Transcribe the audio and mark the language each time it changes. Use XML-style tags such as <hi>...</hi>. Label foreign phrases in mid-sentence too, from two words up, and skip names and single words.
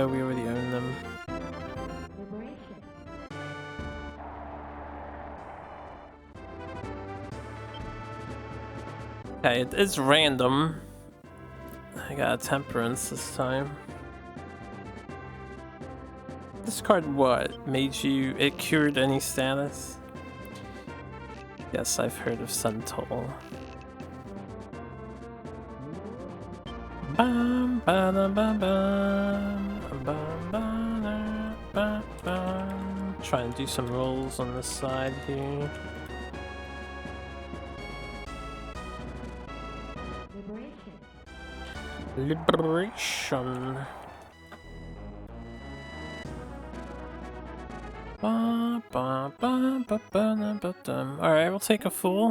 <en>We already own them. Okay, it is random. I got a temperance this time. This card what? Made you... It cured any status? Yes, I've heard of Suntoll. Bam, ba-da, ba, bam, bam, ba-da, ba, bam. Try and do some rolls on the side here. Liberation. Alright, we'll take a Fool.</en>